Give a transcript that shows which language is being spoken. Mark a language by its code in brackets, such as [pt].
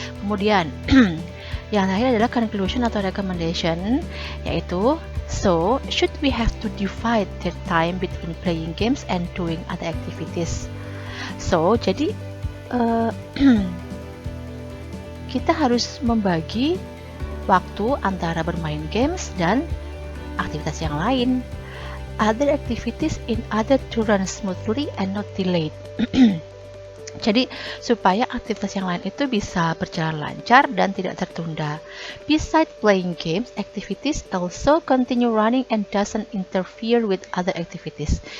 [id] Kemudian yang terakhir adalah conclusion atau recommendation, yaitu [en] so should we have to divide their time between playing games and doing other activities. [id] So jadi kita harus membagi waktu antara bermain games dan aktivitas yang lain. [en] Other activities in order to run smoothly and not delayed. [id] Jadi supaya aktivitas yang lain itu bisa berjalan lancar dan tidak tertunda. [en] Besides playing games, activities also continue running and doesn't interfere with other activities.